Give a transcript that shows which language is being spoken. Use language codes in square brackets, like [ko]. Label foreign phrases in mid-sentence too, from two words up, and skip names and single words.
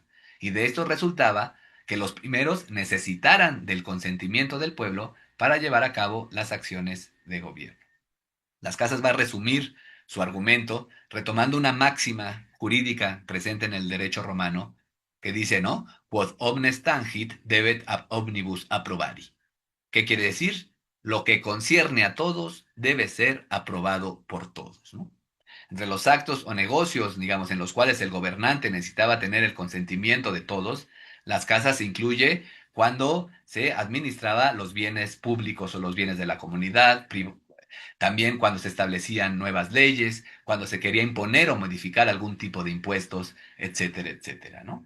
[es] Y de esto resultaba que los primeros necesitaran del consentimiento del pueblo para llevar a cabo las acciones de gobierno. Las Casas va a resumir su argumento retomando una máxima jurídica presente en el derecho romano que dice, ¿no? [la] Quod omnes tangit debet ab omnibus approbari. [es] ¿Qué quiere decir? Lo que concierne a todos debe ser aprobado por todos, ¿no? Entre los actos o negocios, digamos, en los cuales el gobernante necesitaba tener el consentimiento de todos, las casas incluye cuando se administraba los bienes públicos o los bienes de la comunidad, también cuando se establecían nuevas leyes, cuando se quería imponer o modificar algún tipo de impuestos, etcétera, etcétera, ¿no?